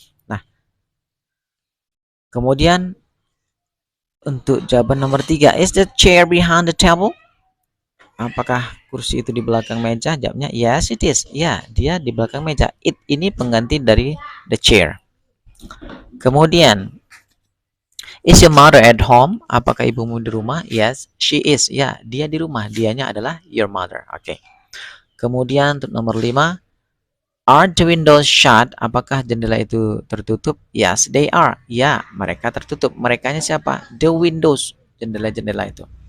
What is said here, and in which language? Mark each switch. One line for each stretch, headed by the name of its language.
Indonesian: Nah, kemudian untuk jawaban nomor 3,
English: is the chair behind the table?
Indonesian: Apakah kursi itu di belakang meja? Jawabnya
English: yes, it is.
Indonesian: Ya, dia di belakang meja. It ini pengganti dari the chair. Kemudian,
English: is your mother at home?
Indonesian: Apakah ibumu di rumah?
English: Yes, she is.
Indonesian: Ya, dia di rumah. Dianya adalah
English: your mother.
Indonesian: Oke. Kemudian untuk nomor 5, are the windows shut? Apakah jendela itu tertutup?
English: Yes, they are.
Indonesian: Ya, mereka tertutup. Merekanya siapa?
English: The windows.
Indonesian: Jendela-jendela itu.